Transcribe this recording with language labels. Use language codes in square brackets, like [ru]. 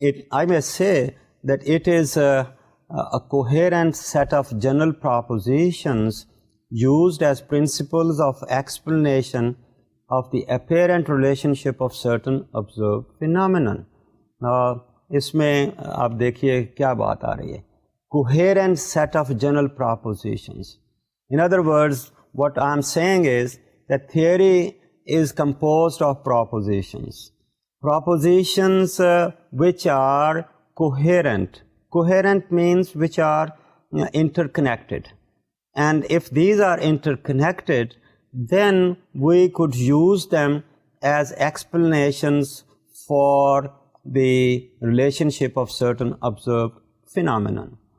[en] I may say that it is a coherent set of general propositions used as principles of explanation of the apparent relationship of certain observed phenomenon. Now, [ur] اس میں آپ دیکھیے کیا بات آ رہی ہے, [en] coherent set of general propositions. In other words, what I'm saying is that theory is composed of propositions. Propositions which are coherent. Coherent means which are interconnected. And if these are interconnected, then we could use them as explanations for the relationship of certain observed phenomenon.